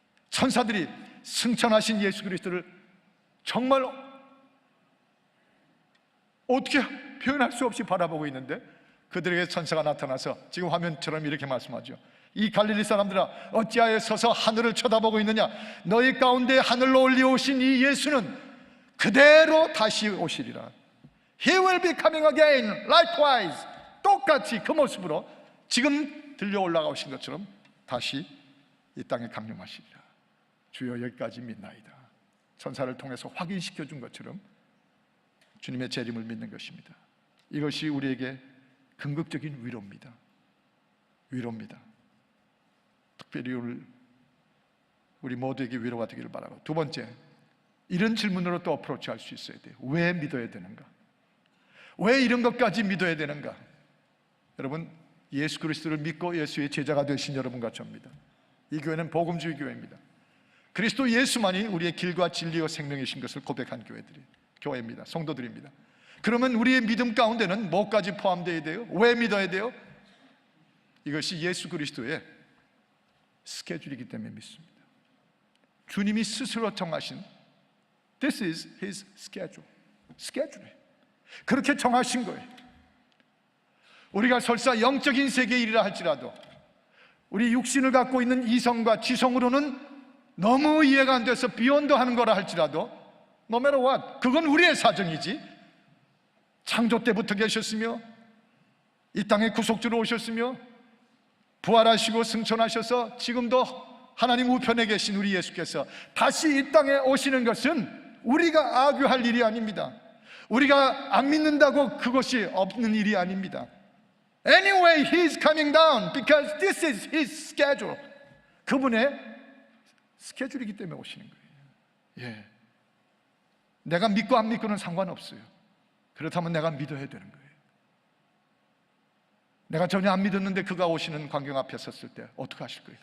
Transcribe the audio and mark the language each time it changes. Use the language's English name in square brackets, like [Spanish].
[Korean] 천사들이 승천하신 예수 그리스도를 정말 어떻게 표현할 수 없이 바라보고 있는데 그들에게 천사가 나타나서 지금 화면처럼 이렇게 말씀하죠. 이 갈릴리 사람들아 어찌하여 서서 하늘을 쳐다보고 있느냐. 너희 가운데 하늘로 올려오신 이 예수는 그대로 다시 오시리라. [English] He will be coming again likewise. [Korean] 똑같이 그 모습으로 지금 들려 올라가신 것처럼 다시 이 땅에 강림하시리라. 주여 여기까지 믿나이다. 천사를 통해서 확인시켜 준 것처럼 주님의 재림을 믿는 것입니다. 이것이 우리에게 궁극적인 위로입니다. 위로입니다. 특별히 오늘 우리 모두에게 위로가 되기를 바라고, 두 번째, 이런 질문으로 또 어프로치할 수 있어야 돼요. 왜 믿어야 되는가? 왜 이런 것까지 믿어야 되는가? 여러분, 예수 그리스도를 믿고 예수의 제자가 되신 여러분과 저입니다. 이 교회는 복음주의 교회입니다. 그리스도 예수만이 우리의 길과 진리와 생명이신 것을 고백한 교회입니다. 성도들입니다. 그러면 우리의 믿음 가운데는 뭐까지 포함되어야 돼요? 왜 믿어야 돼요? 이것이 예수 그리스도의 스케줄이기 때문에 믿습니다. 주님이 스스로 정하신 [English] This is His schedule. [Korean] 스케줄이에요. 그렇게 정하신 거예요. 우리가 설사 영적인 세계의 일이라 할지라도 우리 육신을 갖고 있는 이성과 지성으로는 너무 이해가 안 돼서 비욘드 하는 거라 할지라도 [English] No matter what, [Korean] 그건 우리의 사정이지. 창조 때부터 계셨으며 이 땅에 구속주로 오셨으며 부활하시고 승천하셔서 지금도 하나님 우편에 계신 우리 예수께서 다시 이 땅에 오시는 것은 우리가 악유할 일이 아닙니다. 우리가 안 믿는다고 그것이 없는 일이 아닙니다. [English] Anyway, He is coming down because this is His schedule. [Korean] 그분의 스케줄이기 때문에 오시는 거예요. 예. 내가 믿고 안 믿고는 상관없어요. 그렇다면 내가 믿어야 되는 거예요. 내가 전혀 안 믿었는데 그가 오시는 광경 앞에 섰을 때 어떻게 하실 거예요?